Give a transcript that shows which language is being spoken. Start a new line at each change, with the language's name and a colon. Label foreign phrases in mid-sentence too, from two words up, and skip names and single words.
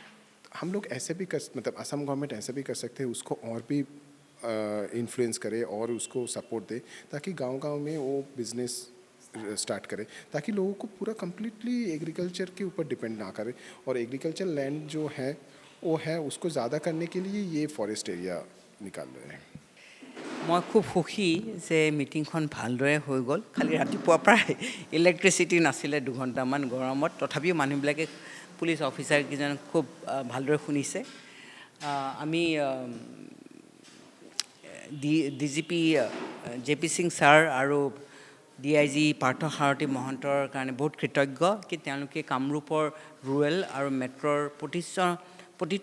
Hindi: हम लोग ऐसे भी कर, मतलब असम गवर्नमेंट ऐसे भी कर सकते हैं, उसको और भी इन्फ्लुएंस करे और उसको सपोर्ट दे, ताकि गांव-गांव में वो
English: business start
Hindi: करे, ताकि लोगों को पूरा कम्प्लीटली एग्रीकल्चर के ऊपर डिपेंड ना करे। और एग्रीकल्चर लैंड जो है वो है, उसको ज़्यादा करने के लिए ये
English: forest area
Hindi: निकाल रहे हैं।
Assamese: মই খুব সুখী যে মিটিংখন ভালদৰে হৈ গ'ল। খালি ৰাতিপুৱাৰ পৰাই ইলেক্ট্ৰিচিটি নাছিলে 2 ঘণ্টামান গৰমত, তথাপিও মানুহবিলাকে পুলিচ অফিচাৰকেইজন খুব ভালদৰে শুনিছে আমি DGP JP সিং ছাৰ আৰু DIG পাৰ্থ সাৰথী মহন্তৰ কাৰণে বহুত কৃতজ্ঞ কি তেওঁলোকে কামৰূপৰ ৰুৰেল আৰু মেট্ৰৰ প্ৰতিটো